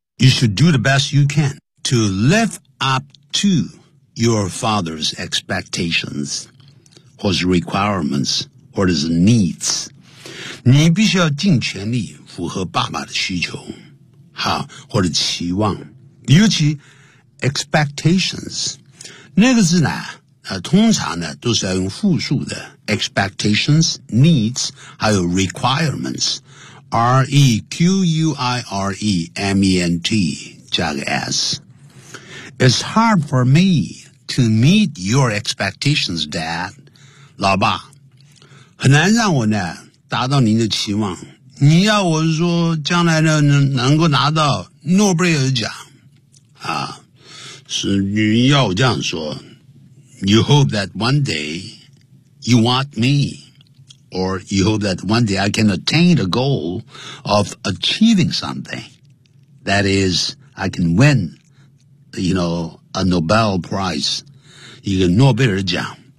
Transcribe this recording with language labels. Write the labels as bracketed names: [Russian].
[English] You should do the best you can to live up to your father's expectations, or his requirements,or is needs. [Chinese] 你必须要尽全力符合爸爸的需求，好，或者期望。尤其 expectations, 那个字呢通常呢都是要用复数的 expectations, needs, 还有 requirements, R-E-Q-U-I-R-E-M-E-N-T, 加个 S. [English] It's hard for me to meet your expectations, Dad. [Chinese] 老爸很难让我呢达到您的期望，你要我说将来呢能够拿到诺贝尔奖啊，是你要我这样说。 [English] You hope that one day you want me, or you hope that one day I can attain the goal of achieving something, that is I can win, you know, a Nobel Prize, [Chinese] 一个诺贝尔奖。